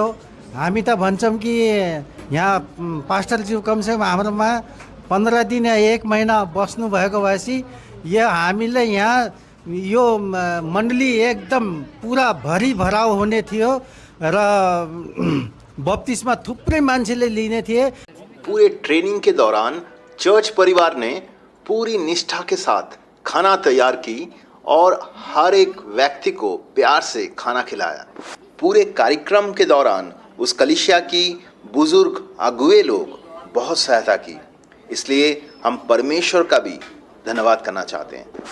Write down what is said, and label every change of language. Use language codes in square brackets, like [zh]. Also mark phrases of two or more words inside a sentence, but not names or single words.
[ne] हामी त भन्छौँ कि यहाँ पास्टरज्यू कमसेकम हाम्रोमा 15 दिन या 1 महिना बस्नु भएको भएपछि हामीले यहाँ यो मण्डली एकदम पुरा भरी भराउ हुने थियो र बत्तिसमा थुप्रै मान्छेले लिने थिए। [hi] पूरे ट्रेनिंग के दौरान चर्च परिवार ने पूरी निष्ठा के साथ खाना तैयार की और हर एक व्यक्ति को प्यार से खाना खिलाया। पूरे कार्यक्रम के दौरान उस कलीसिया की बुजुर्ग अगुए लोग बहुत सहायता की, इसलिए हम परमेश्वर का भी धन्यवाद करना चाहते हैं।